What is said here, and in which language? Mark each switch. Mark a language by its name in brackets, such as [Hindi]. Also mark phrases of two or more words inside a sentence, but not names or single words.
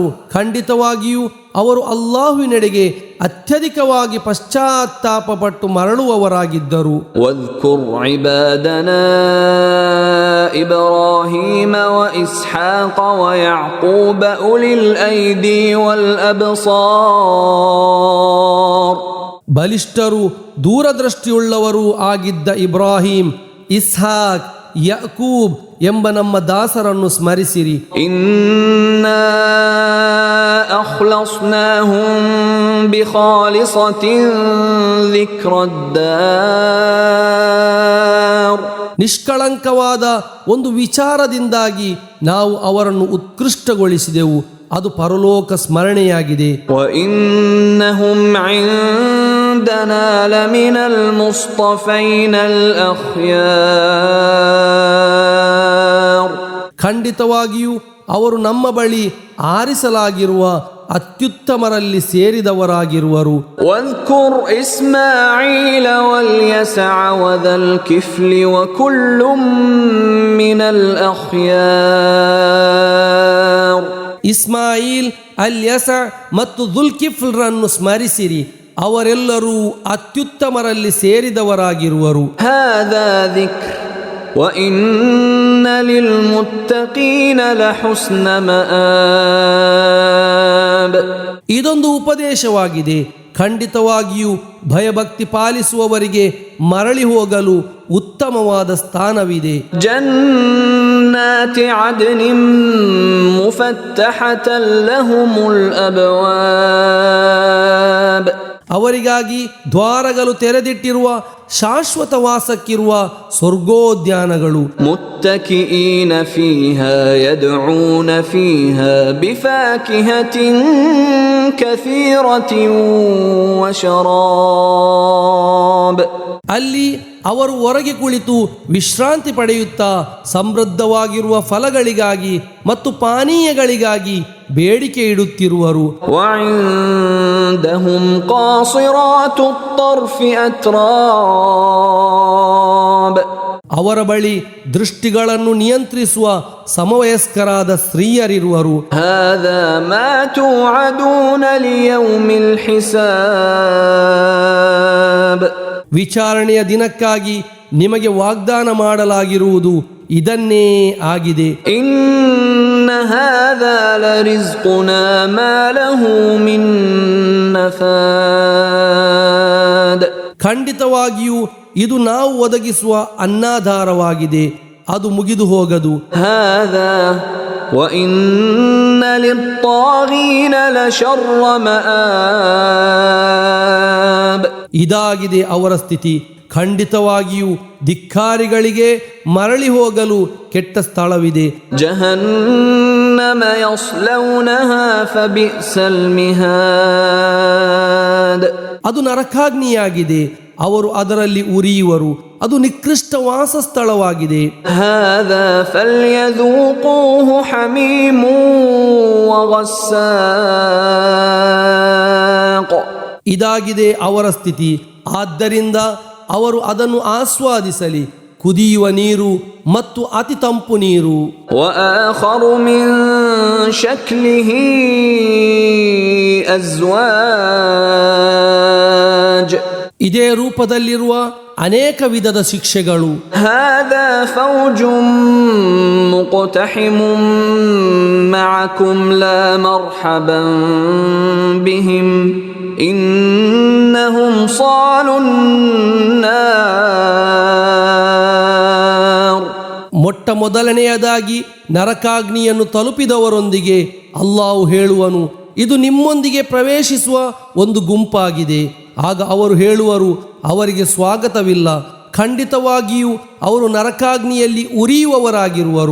[Kannada] ಖಂಡಿತವಾಗಿಯೂ ಅವರು ಅಲ್ಲಾಹುವಿನೆಡೆಗೆ ಅತ್ಯಧಿಕವಾಗಿ ಪಶ್ಚಾತ್ತಾಪಪಟ್ಟು ಮರಳುವವರಾಗಿದ್ದರು. [Arabic] واذكر عبادنا إبراهيم وإسحاق ويعقوب أولي الأيدي والأبصار. [Kannada] ಬಲಿಷ್ಠರು ದೂರದೃಷ್ಟಿಯುಳ್ಳವರೂ ಆಗಿದ್ದ ಇಬ್ರಾಹಿಂ, ಇಸ್ಹಾಕ್, ಯಾಕೂಬ್ ಎಂಬ ನಮ್ಮ ದಾಸರನ್ನು ಸ್ಮರಿಸಿರಿ. [Arabic] إنا أخلصناهم بخالصة ذكر الدار. [Kannada] ನಿಷ್ಕಳಂಕವಾದ ಒಂದು ವಿಚಾರದಿಂದಾಗಿ ನಾವು ಅವರನ್ನು ಉತ್ಕೃಷ್ಟಗೊಳಿಸಿದೆವು, ಅದು ಪರಲೋಕ ಸ್ಮರಣೆಯಾಗಿದೆ. [Arabic] وإنهم عندنا لمن المصطفين الأخيار. [Kannada] ಖಂಡಿತವಾಗಿಯೂ ಅವರು ನಮ್ಮ ಬಳಿ ಆರಿಸಲಾಗಿರುವ ಅತ್ಯುತ್ತಮರಲ್ಲಿ ಸೇರಿದವರಾಗಿರುವರು. [Arabic] واذكر إسماعيل واليسع وذا الكفل وكل من الأخيار. [Kannada] ಇಸ್ಮಾಯಿಲ್, ಅಲ್ಯಸ ಮತ್ತು ದುಲ್ಕಿಫ್ಲ್ರನ್ನು ಸ್ಮರಿಸಿರಿ, ಅವರೆಲ್ಲರೂ ಅತ್ಯುತ್ತಮರಲ್ಲಿ ಸೇರಿದವರಾಗಿರುವರು. [Arabic] هذا ذكر وإن للمتقين لحسن مآب. [Kannada] ಇದೊಂದು ಉಪದೇಶವಾಗಿದೆ, ಖಂಡಿತವಾಗಿಯೂ ಭಯಭಕ್ತಿ ಪಾಲಿಸುವವರಿಗೆ ಮರಳಿ ಹೋಗಲು ಉತ್ತಮವಾದ ಸ್ಥಾನವಿದೆ. [Arabic] جنات عدن مفتحة لهم الأبواب. [Kannada] ಅವರಿಗಾಗಿ ದ್ವಾರಗಳು ತೆರೆದಿಟ್ಟಿರುವ ಶಾಶ್ವತ ವಾಸಕ್ಕಿರುವ ಸ್ವರ್ಗೋದ್ಯಾನಗಳು. [Arabic] متكئين فيها يدعون فيها بفاكهة كثيرة وشراب. [Kannada] ಅಲ್ಲಿ ಅವರು ಹೊರಗೆ ಕುಳಿತು ವಿಶ್ರಾಂತಿ ಪಡೆಯುತ್ತಾ ಸಮೃದ್ಧವಾಗಿರುವ ಫಲಗಳಿಗಾಗಿ ಮತ್ತು ಪಾನೀಯಗಳಿಗಾಗಿ ಬೇಡಿಕೆ ಇಡುತ್ತಿರುವರು. [Arabic] وعندهم قاصرات الطرف أتراب. [Kannada] ಅವರ ಬಳಿ ದೃಷ್ಟಿಗಳನ್ನು ನಿಯಂತ್ರಿಸುವ ಸಮವಯಸ್ಕರಾದ ಸ್ತ್ರೀಯರಿರುವರು. [Arabic] هذا ما توعدون ليوم الحساب. [Kannada] ವಿಚಾರಣೆಯ ದಿನಕ್ಕಾಗಿ ನಿಮಗೆ ವಾಗ್ದಾನ ಮಾಡಲಾಗಿರುವುದು ಇದನ್ನೇ ಆಗಿದೆ. [Arabic] إن هذا لرزقنا ما له من نفاد. [Kannada] ಖಂಡಿತವಾಗಿಯೂ ಇದು ನಾವು ಒದಗಿಸುವ ಅನ್ನಧಾರವಾಗಿದೆ, ಅದು ಮುಗಿದು ಹೋಗದು. [Arabic] هذا وإن للطاغين لشر مآب. [Kannada] ಇದಾಗಿದೆ ಅವರ ಸ್ಥಿತಿ. ಖಂಡಿತವಾಗಿಯೂ ಧಿಕ್ಕಾರಿಗಳಿಗೆ ಮರಳಿ ಹೋಗಲು ಕೆಟ್ಟ ಸ್ಥಳವಿದೆ. [Arabic] جهنم يصلونها فبئس المهاد. [Kannada] ಅದು ನರಕಾಗ್ನಿಯಾಗಿದೆ, ಅವರು ಅದರಲ್ಲಿ ಉರಿಯುವರು, ಅದು ನಿಕೃಷ್ಟ ವಾಸಸ್ಥಳವಾಗಿದೆ. [Arabic] هذا فليذوقوه حميم وغساق. [Kannada] ಇದಾಗಿದೆ ಅವರ ಸ್ಥಿತಿ, ಆದ್ದರಿಂದ ಅವರು ಅದನ್ನು ಆಸ್ವಾದಿಸಲಿ, ಕುದಿಯುವ ನೀರು ಮತ್ತು ಅತಿ ತಂಪು ನೀರು. [Arabic] وآخر من شكله أزواج. [Kannada] ಇದೇ ರೂಪದಲ್ಲಿರುವ ಅನೇಕ ವಿಧದ ಶಿಕ್ಷೆಗಳು. [Arabic] هذا فوج مقتحم معكم لا مرحبا بهم إنهم صالوا النار. [Kannada] ಮೊಟ್ಟ ಮೊದಲನೆಯದಾಗಿ ನರಕಾಗ್ನಿಯನ್ನು ತಲುಪಿದವರೊಂದಿಗೆ ಅಲ್ಲಾಹು ಹೇಳುವನು, ಇದು ನಿಮ್ಮೊಂದಿಗೆ ಪ್ರವೇಶಿಸುವ ಒಂದು ಗುಂಪಾಗಿದೆ. ಆಗ ಅವರು ಹೇಳುವರು, ಅವರಿಗೆ ಸ್ವಾಗತವಿಲ್ಲ, ಖಂಡಿತವಾಗಿಯೂ ಅವರು ನರಕಾಗ್ನಿಯಲ್ಲಿ ಉರಿಯುವವರಾಗಿರುವರು.